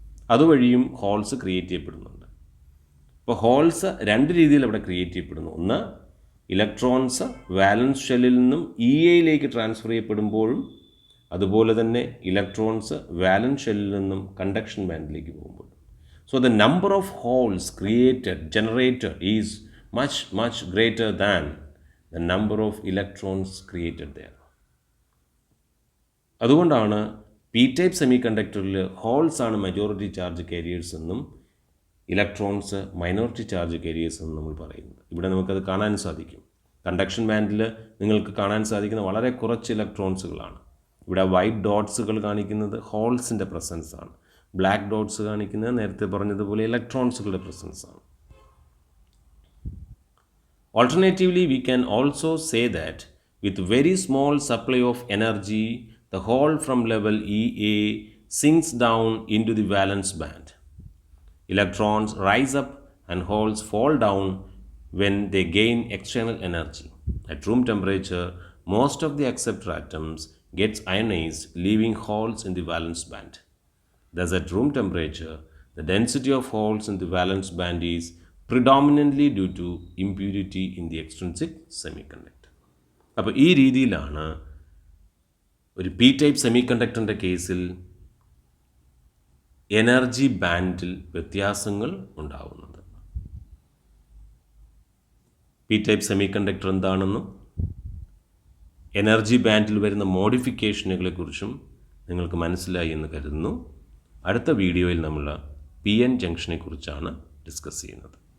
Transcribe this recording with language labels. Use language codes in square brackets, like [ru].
[ml] അതുവഴിയും holes create ചെയ്യപ്പെടുന്നുണ്ട്. അപ്പോൾ holes രണ്ട് രീതിയിൽ അവിടെ ക്രിയേറ്റ് ചെയ്യപ്പെടുന്നു. ഒന്ന്, ഇലക്ട്രോൺസ് വാലൻസ് ഷെല്ലിൽ നിന്നും ഇ എയിലേക്ക് ട്രാൻസ്ഫർ ചെയ്യപ്പെടുമ്പോഴും അതുപോലെ തന്നെ ഇലക്ട്രോൺസ് വാലൻസ് ഷെല്ലിൽ നിന്നും കണ്ടക്ഷൻ ബാൻഡിലേക്ക് പോകുമ്പോഴും. [en] So the number of holes generated is much greater than the number of electrons created there. [ml] അതുകൊണ്ടാണ് പി ടൈപ്പ് സെമി കണ്ടക്ടറിൽ ഹോൾസ് ആണ് മെജോറിറ്റി ചാർജ് കാരിയേഴ്സ് എന്നും ഇലക്ട്രോൺസ് മൈനോറിറ്റി ചാർജ് കാരിയേഴ്സ് എന്നും നമ്മൾ പറയുന്നത്. ഇവിടെ നമുക്കത് കാണാൻ സാധിക്കും. കണ്ടക്ഷൻ ബാൻഡിൽ നിങ്ങൾക്ക് കാണാൻ സാധിക്കുന്ന വളരെ കുറച്ച് ഇലക്ട്രോൺസുകളാണ്. ഇവിടെ വൈറ്റ് ഡോട്ട്സുകൾ കാണിക്കുന്നത് ഹോൾസിൻ്റെ പ്രസൻസ് ആണ്. ബ്ലാക്ക് ഡോട്ട്സ് കാണിക്കുന്നത് നേരത്തെ പറഞ്ഞതുപോലെ ഇലക്ട്രോൺസുകളുടെ പ്രസൻസ് ആണ്. [en] Alternatively, we can also say that with very small supply of energy, the hole from level EA sinks down into the valence band. Electrons rise up and holes fall down when they gain external energy. At room temperature, most of the acceptor atoms gets ionized, leaving holes in the valence band. Thus, at room temperature, the density of holes in the valence band is predominantly due to impurity in the extrinsic semiconductor. [ml] അപ്പോൾ ഈ രീതിയിലാണ് ഒരു P type semi കണ്ടക്ടറിൻ്റെ കേസിൽ energy ബാൻഡിൽ വ്യത്യാസങ്ങൾ ഉണ്ടാവുന്നത്. P type semi conductor എന്താണെന്നും energy ബാൻഡിൽ വരുന്ന മോഡിഫിക്കേഷനുകളെക്കുറിച്ചും നിങ്ങൾക്ക് മനസ്സിലായി എന്ന് കരുതുന്നു. അടുത്ത വീഡിയോയിൽ നമ്മൾ പി എൻ ജംഗ്ഷനെ കുറിച്ചാണ് ഡിസ്കസ് ചെയ്യുന്നത്.